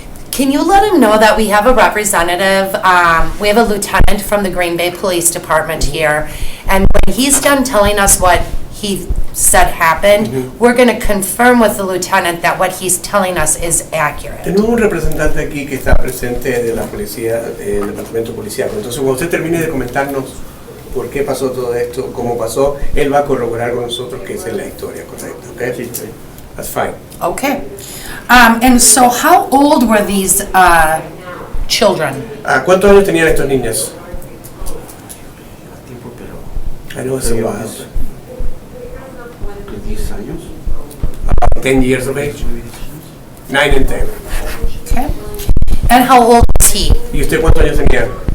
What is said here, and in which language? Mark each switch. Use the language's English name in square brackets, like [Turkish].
[English] Can you let him know that we have a representative, we have a lieutenant from the Green Bay Police Department here, and when he's done telling us what he said happened, we're going to confirm with the lieutenant that what he's telling us is accurate. [Spanish] Tenemos un representante aquí que está presente de la policía, del departamento policial. Entonces, cuando usted termine de comentarnos por qué pasó todo esto, cómo pasó, él va a corroborar con nosotros que esa es la historia correcta, ¿ok? Sí, sí. [English] That's fine. Okay. And so how old were these children? [Spanish] ¿Cuántos años tenían estos niños? A tiempo, pero [English] I know it's a while. [Spanish] 10 años. [English] 10 years of age. 9 and 10. Okay. And how old was he? [Spanish] ¿Y usted cuántos años tenía?